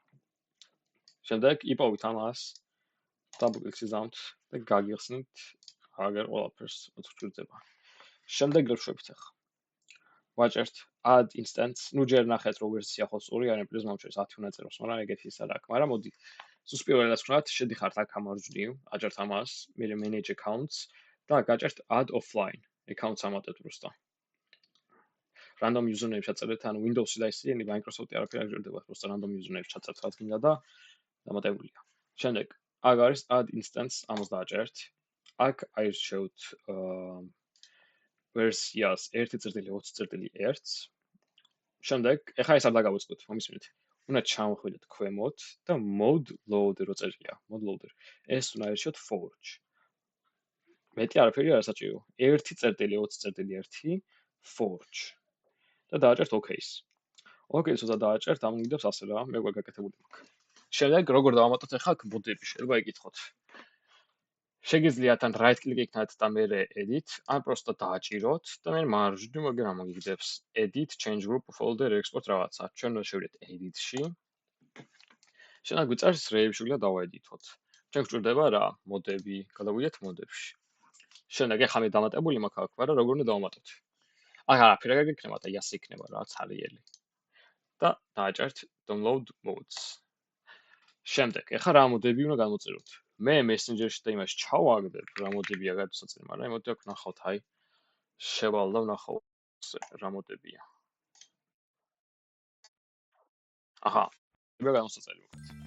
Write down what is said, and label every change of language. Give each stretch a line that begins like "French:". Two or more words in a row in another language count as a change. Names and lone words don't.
Georgian: შემდეგ იპოვით ამას
English: double click-
Georgian: ზე ზამთრ და გაგიხსნით აგერ ყველაფერს უწვრდება. შემდეგ რო შევით ახლა. ვაჭერთ
English: add instance.
Georgian: ნუ ჯერ ნახეთ რო ვერსია ხო სწორი არის Prism Launcher-ის 10 უნდა წეროს, მაგრამ ეგეთი ის არ აქვს. მაგრამ მოდი სულ პირველად ვქნათ, შედიხართ აქ ამარჯვნივ, აჭერთ ამას, მე
English: manage accounts
Georgian: და გაჭერთ
English: add offline.
Georgian: accounts ამატეთ просто.
English: random username
Georgian: ჩაწერეთ, ანუ Windows-ი და ისე Microsoft-ი არაფერი არ გჭირდება, просто
English: random username
Georgian: ჩაწერთ რაც გინდა და დამატებულია. შემდეგ აქ არის
English: add instance,
Georgian: ამას დააჭერთ. აქ აირჩევთ ვერსიას 1.20.1. შემდეგ, ეხლა ეს არ დაგავიწყოთ, მომისმენთ. უნდა ჩამოხვიდეთ ქვემოთ და
English: mod loader
Georgian: რო წერია,
English: mod loader.
Georgian: ეს უნდა აირჩიოთ forge. მეტი არაფერი არ საჭირო. 1.20.1 forge. და დააჭერთ OK-ს. OK-ს როცა დააჭერთ, ამოიგდებს ასე რა, მე უკვე გაკეთებული მაქვს. შემდეგ როგორ დავამატოთ ახლა მოდები, შეიძლება იკითხოთ. შეგიძლიათ ან
English: right click
Georgian: იქნათ და მე edit, ან просто დააჭიროთ და მე მარჯვნივ აგერ ამოიგდებს
English: edit change group folder export
Georgian: რაღაცა. ჩვენ უნდა შევიდეთ edit-ში. შემდეგ გვიწერს rave შეგიძლია დავაედითოთ. ჩვენ გვჭირდება რა, მოდები, გადავიდეთ მოდებში. შემდეგ ახლა მე დამატებული მაქვს აქ, მაგრამ როგორ უნდა დავამატოთ? აქ არაფერი არ გექნება და ისე იქნება რა, ცარიელი. და დააჭერთ
English: download modes.
Georgian: შემდეგ, ახლა რა მოდები უნდა გამოწეროთ? მე Messenger-ში და იმაში ჩავაგდებ რა მოდებია გადასაწერი, მაგრამ მოდი აქ ნახავთ, აი შევალ და ვნახავ რა მოდებია. აჰა, მე გადასაწერი ვქნათ.